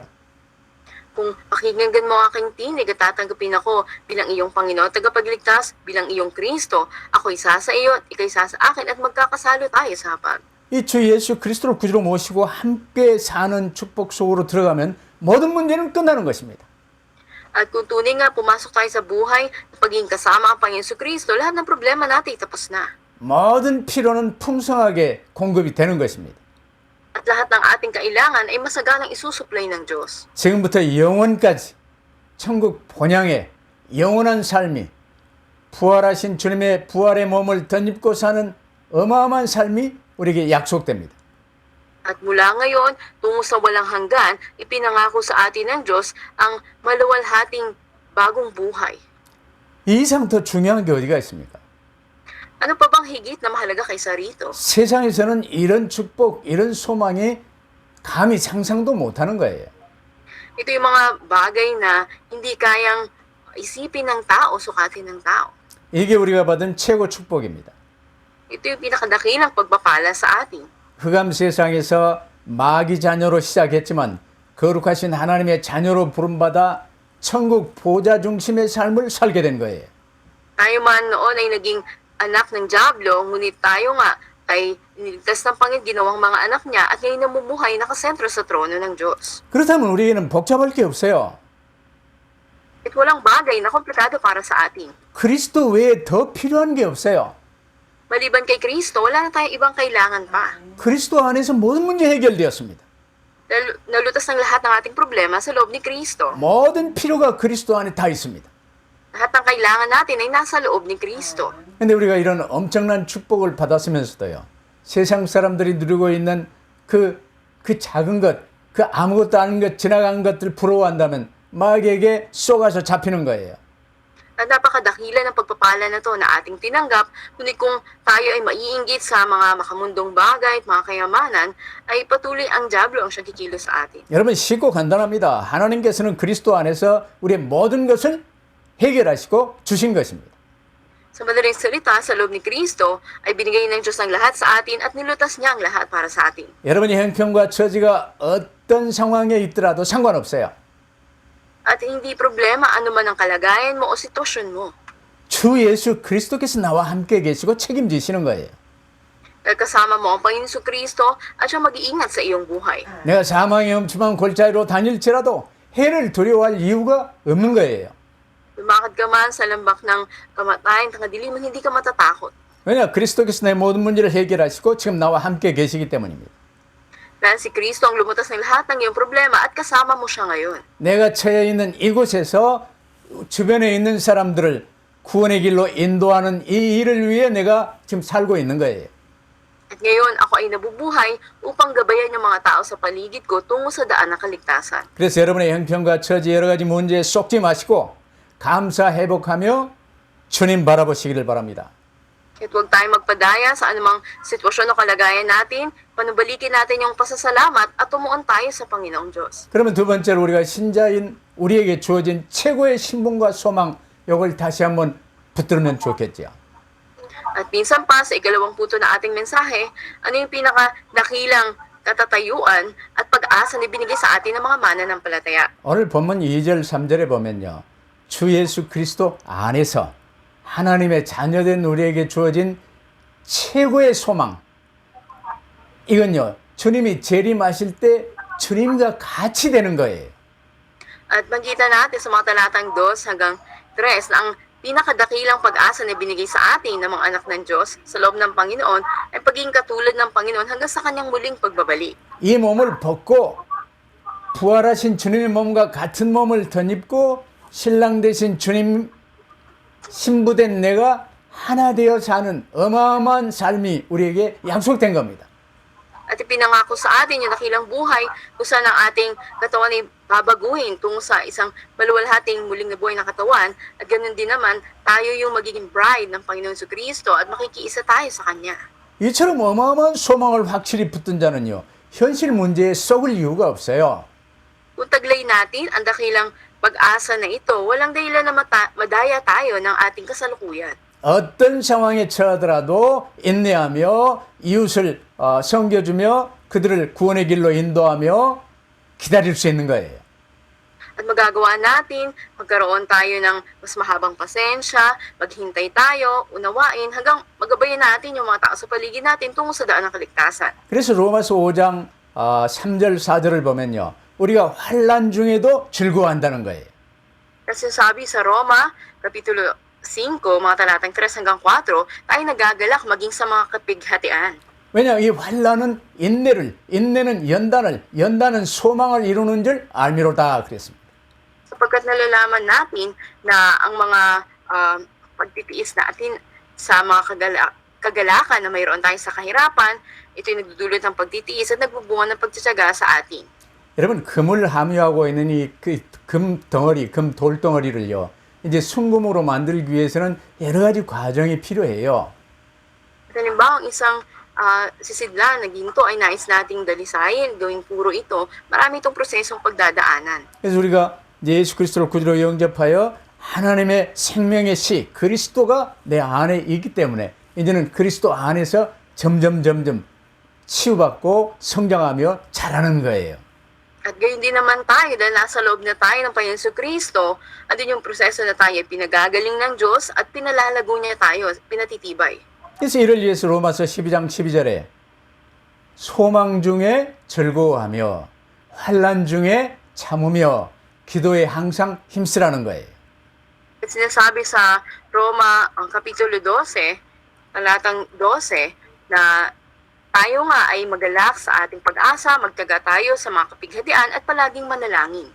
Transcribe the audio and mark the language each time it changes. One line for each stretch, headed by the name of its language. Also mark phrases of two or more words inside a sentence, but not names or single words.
Filipino: Kung pakinggan mo ang aking tinig at tatanggapin ako bilang iyong Panginoon at tagapagligtas, bilang iyong Kristo, ako isa sa iyo at ikaw isa sa akin at magkakasalo tayo sa hapag.
Korean: 이 주 예수 그리스도를 구주로 모시고 함께 사는 축복 속으로 들어가면 모든 문제는 끝나는 것입니다.
Filipino: At kung tunay nga pumasok tayo sa buhay na pagiging kasama ang Panginoon Kristo, lahat ng problema natin tapos na.
Korean: 모든 필요는 풍성하게 공급이 되는 것입니다.
Filipino: At lahat ng ating kailangan ay masaganang isusupply ng Diyos.
Korean: 지금부터 영원까지 천국 본향의 영원한 삶이 부활하신 주님의 부활의 몸을 덧입고 사는 어마어마한 삶이 우리에게 약속됩니다.
Filipino: At mula ngayon, tungo sa walang hanggan, ipinangako sa atin ng Diyos ang maluwalhating bagong buhay.
Korean: 이 이상 더 중요한 게 어디가 있습니까?
Filipino: Ano pa bang higit na mahalaga kaysa rito?
Korean: 세상에서는 이런 축복, 이런 소망이 감히 상상도 못하는 거예요.
Filipino: Ito yung mga bagay na hindi kayang isipin ng tao, sukatin ng tao.
Korean: 이게 우리가 받은 최고 축복입니다.
Filipino: Ito yung pinakadakilang pagpapala sa atin.
Korean: 흑암 세상에서 마귀 자녀로 시작했지만 거룩하신 하나님의 자녀로 부름받아 천국 보좌 중심의 삶을 살게 된 거예요.
Filipino: Tayo man noon ay naging anak ng Diablo, ngunit tayo nga ay niligtas ng Panginoon, ginawang mga anak niya at ngayon namumuhay nakasentro sa trono ng Diyos.
Korean: 그렇다면 우리에게는 복잡할 게 없어요.
Filipino: At walang bagay na komplikado para sa atin.
Korean: 그리스도 외에 더 필요한 게 없어요.
Filipino: Maliban kay Kristo, wala na tayong ibang kailangan pa.
Korean: 그리스도 안에서 모든 문제 해결되었습니다.
Filipino: Nalutas ng lahat ng ating problema sa loob ni Kristo.
Korean: 모든 필요가 그리스도 안에 다 있습니다.
Filipino: Lahat ng kailangan natin ay nasa loob ni Kristo.
Korean: 근데 우리가 이런 엄청난 축복을 받았으면서도요. 세상 사람들이 누리고 있는 그 작은 것, 그 아무것도 아닌 것, 지나간 것들 부러워한다면 마귀에게 쏘가서 잡히는 거예요.
Filipino: At napakadakila ng pagpapala na to na ating tinanggap, kundi kung tayo ay maiinggit sa mga makamundong bagay at mga kayamanan, ay patuloy ang Diablo ang siyang kikilos sa atin.
Korean: 여러분 쉽고 간단합니다. 하나님께서는 그리스도 안에서 우리의 모든 것을 해결하시고 주신 것입니다.
Filipino: Sa madaling salita, sa loob ni Kristo, ay binigay ng Diyos ang lahat sa atin at nilutas niya ang lahat para sa atin.
Korean: 여러분의 형편과 처지가 어떤 상황에 있더라도 상관없어요.
Filipino: At hindi problema anuman ang kalagayan mo o sitwasyon mo.
Korean: 주 예수 그리스도께서 나와 함께 계시고 책임지시는 거예요.
Filipino: Dahil kasama mo ang Panginoon Kristo at siya mag-iingat sa iyong buhay.
Korean: 내가 사망의 엄침한 골짜기로 다닐지라도 해를 두려워할 이유가 없는 거예요.
Filipino: Lumakad ka man sa lambak ng kamatayan, tangadiliman, hindi ka matatakot.
Korean: 왜냐? 그리스도께서 내 모든 문제를 해결하시고 지금 나와 함께 계시기 때문입니다.
Filipino: Dahil si Kristo ang lumutas ng lahat ng iyong problema at kasama mo siya ngayon.
Korean: 내가 처해 있는 이곳에서 주변에 있는 사람들을 구원의 길로 인도하는 이 일을 위해 내가 지금 살고 있는 거예요.
Filipino: At ngayon, ako ay nabubuhay upang gabayan yung mga tao sa paligid ko tungo sa daan ng kaligtasan.
Korean: 그래서 여러분의 형편과 처지 여러 가지 문제에 쏙지 마시고 감사 회복하며 주님 바라보시기를 바랍니다.
Filipino: At huwag tayong magpadaya sa anumang sitwasyon o kalagayan natin, panubalikin natin yung pasasalamat at tumuon tayo sa Panginoong Diyos.
Korean: 그러면 두 번째로 우리가 신자인 우리에게 주어진 최고의 신분과 소망 이걸 다시 한번 붙들면 좋겠지요.
Filipino: At minsan pa sa ikalawang punto na ating mensahe, ano yung pinakadakilang katatayuan at pag-asa na binigay sa atin ng mga mananampalataya.
Korean: 오늘 본문 2절 3절에 보면요. 주 예수 그리스도 안에서 하나님의 자녀된 우리에게 주어진 최고의 소망. 이건요. 주님이 재림하실 때 주님과 같이 되는 거예요.
Filipino: At makita natin sa mga talatang 2 hanggang 3 na ang pinakadakilang pag-asa na binigay sa atin ng mga anak ng Diyos sa loob ng Panginoon ay pagiging katulad ng Panginoon hanggang sa kanyang muling pagbabalik.
Korean: 이 몸을 벗고 부활하신 주님의 몸과 같은 몸을 덧입고 신랑 되신 주님 신부된 내가 하나 되어 사는 어마어마한 삶이 우리에게 약속된 겁니다.
Filipino: At At ipinangako sa atin yung dakilang buhay kung saan ang ating katawan ay babaguhin tungo sa isang maluwalhating muling nabuhay na katawan. At ganoon din naman, tayo yung magiging bride ng Panginoon Jesucristo at makikiisa tayo sa Kanya.
Korean: 이처럼 어마어마한 소망을 확실히 붙든 자는요, 현실 문제에 썩을 이유가 없어요.
Filipino: Kung taglay natin ang dakilang pag-asa na ito, walang dahilan na madaya tayo ng ating kasalukuyan.
Korean: 어떤 상황에 처하더라도 인내하며 이웃을 섬겨주며 그들을 구원의 길로 인도하며 기다릴 수 있는 거예요.
Filipino: At magagawa natin, magkaroon tayo ng mas mahabang pasensya, maghintay tayo, unawain, hanggang magabayan natin yung mga tao sa paligid natin tungo sa daan ng kaligtasan.
Korean: 그래서 로마서 5장 3절 4절을 보면요, 우리가 환난 중에도 즐거워한다는 거예요.
Filipino: Kasi sabi sa Roma, Kapitulo 5, mga talatang 3 hanggang 4, tayo nagagalak maging sa mga kapighatian.
Korean: 왜냐, 이 환난은 인내는 연단은 소망을 이루는 줄 알미로다 그랬습니다.
Filipino: Sapagkat nalalaman natin na ang mga pagtitiis natin sa mga kagalakan na mayroon tayo sa kahirapan, ito'y nagdudulot ng pagtitiis at nagbubunga ng pagtsatsaga sa atin.
Korean: 여러분, 금을 함유하고 있는 이 금 돌덩어리를요, 이제 순금으로 만들기 위해서는 여러 가지 과정이 필요해요.
Filipino: Halimbawa, ang isang sisidlan na ginto ay nais nating dalisayin, gawing puro ito, marami itong prosesong pagdadaanan.
Korean: 그래서 우리가 예수 그리스도를 구주로 영접하여 하나님의 생명의 씨 그리스도가 내 안에 있기 때문에 이제는 그리스도 안에서 점점 치유받고 성장하며 자라는 거예요.
Filipino: At gayon din naman tayo dahil nasa loob na tayo ng Panginoon Jesucristo, andun yung proseso na tayo pinagagaling ng Diyos at pinalalago niya tayo, pinatitibay.
Korean: 그래서 이를 위해서 로마서 12장 12절에 소망 중에 즐거워하며 환난 중에 참으며 기도에 항상 힘쓰라는 거예요.
Filipino: At sinasabi sa Roma, ang Kapitulo 12, talatang 12, na tayo nga ay magalak sa ating pag-asa, magtaga tayo sa mga kapighatian at palaging manalangin.